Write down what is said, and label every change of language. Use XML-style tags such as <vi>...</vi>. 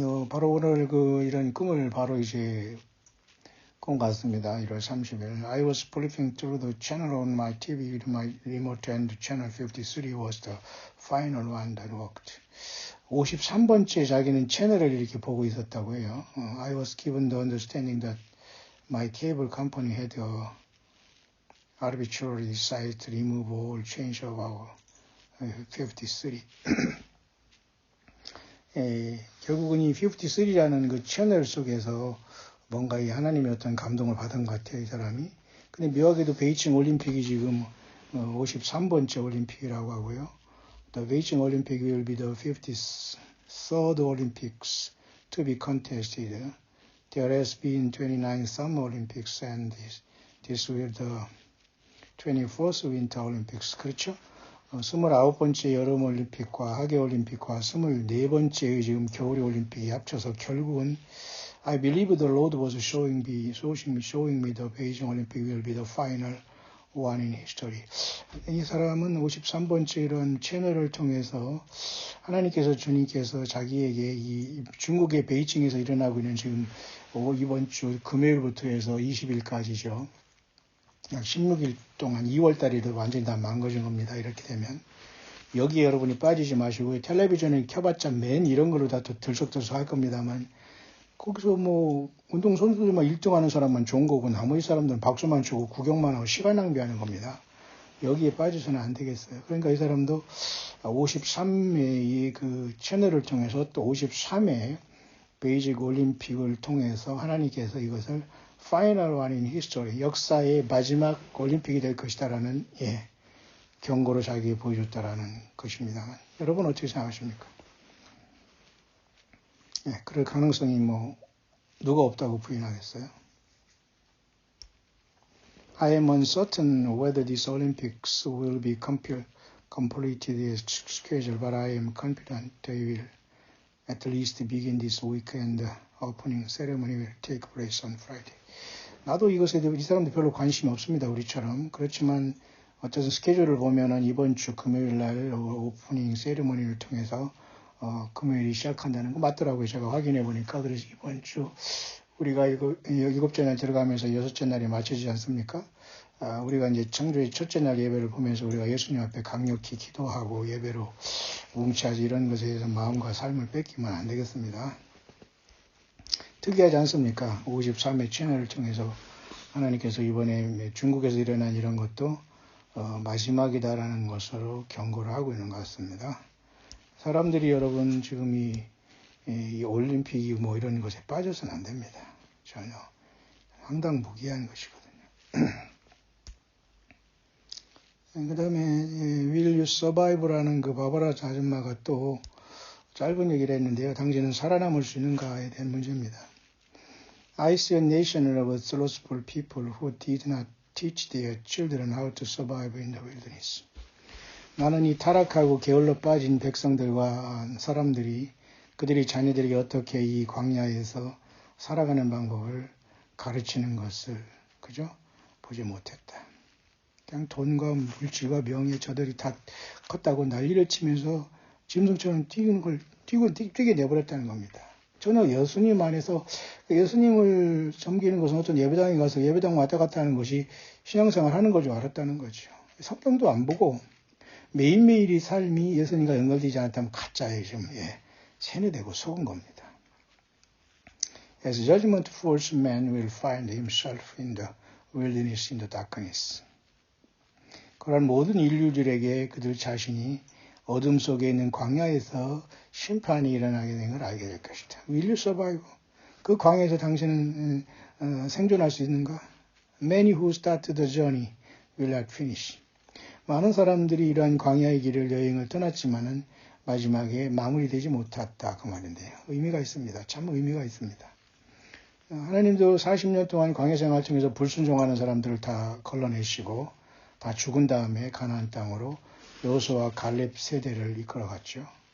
<ko>바로 오늘 이런 꿈을 바로 이제 꿈 같습니다. 1월 30일.</ko> <en>I was flipping through the channel on my TV with my remote and channel 53 was the final one that worked.</en> <ko>53번째 자기는 채널을 이렇게 보고 있었다고 해요.</ko> <en>I was given the understanding that my cable company had arbitrarily decided to remove all change of our 53.</en> <ko>결국은 이 53라는 그 채널 속에서 뭔가 이 하나님의 어떤 감동을 받은 것 같아요, 이 사람이. 근데 묘하게도 베이징 올림픽이 지금 53번째 올림픽이라고 하고요.</ko> <en>The Beijing Olympic will be the 53rd Olympics to be contested. There has been 29 Summer Olympics and this will be the 24th Winter Olympics.</en> <ko>그렇죠? 29번째 여름 올림픽과 하계 올림픽과 24번째 지금 겨울 올림픽이 합쳐서 결국은</ko> <en>I believe the Lord was showing me the Beijing Olympic will be the final one in history.</en> <ko>이 사람은 53번째 이런 채널을 통해서 하나님께서 주님께서 자기에게 이 중국의 베이징에서 일어나고 있는 지금 이번 주 금요일부터 해서 20일까지죠. 약 16일 동안 2월 달이 완전히 다 망가진 겁니다. 이렇게 되면. 여기에 여러분이 빠지지 마시고 텔레비전을 켜봤자 맨 이런 걸로 다 들썩들썩 할 겁니다만 거기서 뭐 운동선수들만 1등하는 사람만 좋은 거고 나머지 사람들은 박수만 치고 구경만 하고 시간 낭비하는 겁니다. 여기에 빠져서는 안 되겠어요. 그러니까 이 사람도 53회의 그 채널을 통해서 또 53회 베이징 올림픽을 통해서 하나님께서 이것을</ko> <en>Final One in History,</en> <ko>역사의 마지막 올림픽이 될 것이다라는 경고로 자기에게 보여줬다라는 것입니다만 여러분 어떻게 생각하십니까? 그럴 가능성이 뭐 누가 없다고 부인하겠어요?</ko> <en>I am uncertain whether these Olympics will be completed as scheduled, but I am confident they will at least begin this weekend. The opening ceremony will take place on Friday.</en> <ko>나도 이것에 대해 이 사람도 별로 관심이 없습니다. 우리처럼. 그렇지만 어쨌든 스케줄을 보면은 이번 주 금요일 날 오프닝 세리머니를 통해서 금요일이 시작한다는 거 맞더라고요. 제가 확인해 보니까. 그래서 이번 주 우리가 일곱째 날 들어가면서 여섯째 날이 맞춰지지 않습니까? 우리가 이제 창조의 첫째 날 예배를 보면서 우리가 예수님 앞에 강력히 기도하고 예배로 뭉치하지 이런 것에 대해서 마음과 삶을 뺏기면 안 되겠습니다. 특이하지 않습니까? 53회 채널을 통해서 하나님께서 이번에 중국에서 일어난 이런 것도 마지막이다라는 것으로 경고를 하고 있는 것 같습니다. 사람들이 여러분 지금 이 올림픽이 뭐 이런 것에 빠져서는 안 됩니다. 전혀 황당무계한 것이거든요. 그 다음에 Will You Survive라는 그 바바라 아줌마가 또 짧은 얘기를 했는데요. 당신은 살아남을 수 있는가에 대한 문제입니다.</ko> <en>I see a nation of slothful people who did not teach their children how to survive in the wilderness.</en> <ko>나는 이 타락하고 게을러 빠진 백성들과 사람들이 그들이 자녀들에게 어떻게 이 광야에서 살아가는 방법을 가르치는 것을 그죠? 보지 못했다. 그냥 돈과 물질과 명예 저들이 다 컸다고 난리를 치면서 짐승처럼 뛰게 내버렸다는 겁니다. 저는 예수님 안에서 예수님을 섬기는 것은 어떤 예배당에 가서 예배당 왔다 갔다 하는 것이 신앙생활 하는 걸 줄 알았다는 거죠. 성경도 안 보고 매일매일이 삶이 예수님과 연결되지 않았다면 가짜예요. 지금 세뇌되고 속은 겁니다.</ko> <en>As judgment falls, man will find himself in the wilderness, in the darkness.</en> <ko>그러한 모든 인류들에게 그들 자신이 어둠 속에 있는 광야에서 심판이 일어나게 된 걸 알게 될 것이다.</ko> <en>Will you survive?</en> <ko>그 광야에서 당신은 생존할 수 있는가?</ko> <en>Many who start the journey will not finish.</en> <ko>많은 사람들이 이러한 광야의 길을 여행을 떠났지만은 마지막에 마무리되지 못했다 그 말인데요. 의미가 있습니다. 참 의미가 있습니다. 하나님도 40년 동안 광야 생활 통해서 불순종하는 사람들을 다 걸러내시고 다 죽은 다음에 가나안 땅으로 여호수아와 갈렙 세대를 이끌어갔죠.</ko>